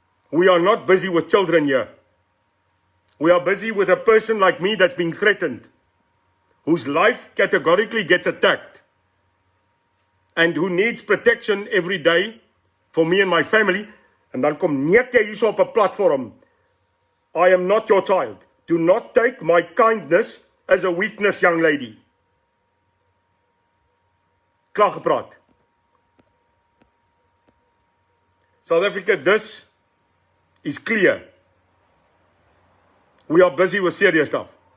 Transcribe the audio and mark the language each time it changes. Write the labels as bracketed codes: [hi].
[en] We are not busy with children here. We are busy with a person like me that's being threatened, whose life categorically gets attacked, and who needs protection every day for me and my family. [af] En dan kom neek jy hier so op 'n platform. [en] I am not your child. Do not take my kindness as a weakness, young lady. [af] Klaar gepraat. [en] South Africa, this is clear. We are busy with serious stuff.